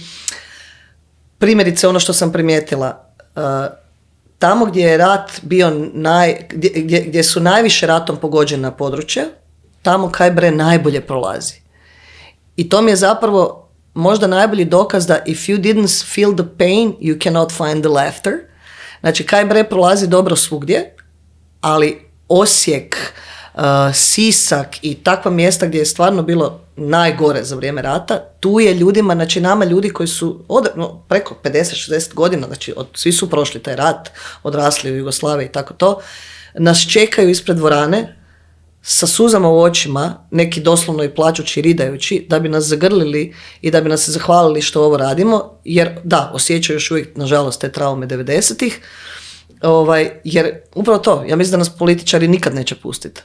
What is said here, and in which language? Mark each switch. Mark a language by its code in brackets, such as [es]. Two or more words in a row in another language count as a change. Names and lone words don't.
[hr] Primjerice ono što sam primijetila, tamo gdje je rat bio gdje su najviše ratom pogođena područja, tamo Kaj Bre najbolje prolazi. I to mi je zapravo možda najbolji dokaz da [en] if you didn't feel the pain, you cannot find the laughter. [hr] Znači Kaj Bre prolazi dobro svugdje, ali Osijek, Sisak i takva mjesta gdje je stvarno bilo najgore za vrijeme rata, tu je ljudima, znači nama ljudi koji su preko 50-60 godina, znači svi su prošli taj rat, odrasli u Jugoslaviji i tako to, nas čekaju ispred dvorane sa suzama u očima, neki doslovno i plačući, ridajući, da bi nas zagrlili i da bi nas zahvalili što ovo radimo, jer da, osjećaju još uvijek, nažalost, te traume 90-ih, jer upravo to, ja mislim da nas političari nikad neće pustiti.